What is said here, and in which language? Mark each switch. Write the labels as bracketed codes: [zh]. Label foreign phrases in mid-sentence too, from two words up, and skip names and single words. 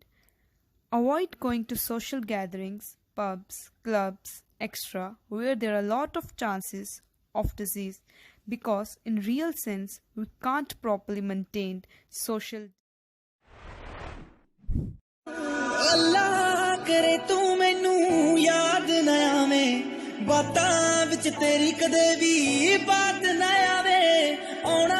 [en] Avoid going to social gatherings, pubs, clubs, etc., where there are a lot of chances of disease, because in real sense we can't properly maintain social. [pa] Allah ਕਰੇ ਤੂ ਮੈਨੂੰ ਯਾਦ ਨਾ ਆਵੇ ਬਾਤਾਂ ਵਿਚ ਤੇਰੀ ਕਦੇ ਭੀ ਬਾਤ ਨਾ ਆਵੇ ਆਉਣਾ